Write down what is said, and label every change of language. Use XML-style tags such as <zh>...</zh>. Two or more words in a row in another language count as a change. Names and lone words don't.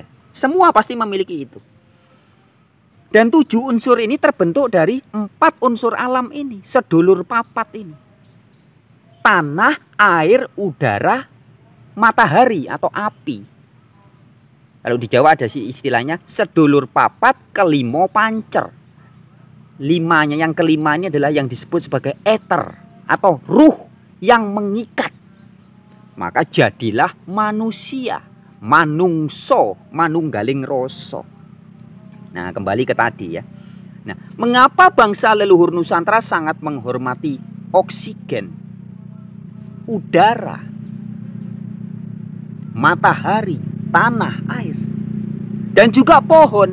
<id>Semua pasti memiliki itu. Dan 7 unsur ini terbentuk dari 4 unsur alam ini.</id> <jv>Sedulur papat</jv> <id>ini. Tanah, air, udara, matahari atau api. Kalau di Jawa ada sih istilahnya</id> <jv>sedulur papat kelimo pancer.</jv> <id>Limanya, yang kelimanya adalah yang disebut sebagai eter atau ruh yang mengikat. Maka jadilah manusia,</id> <jv>manungso, manunggaling rasa.</jv> <id>Nah, kembali ke tadi ya. Nah, mengapa bangsa leluhur Nusantara sangat menghormati oksigen, udara, matahari, tanah, air, dan juga pohon?</id>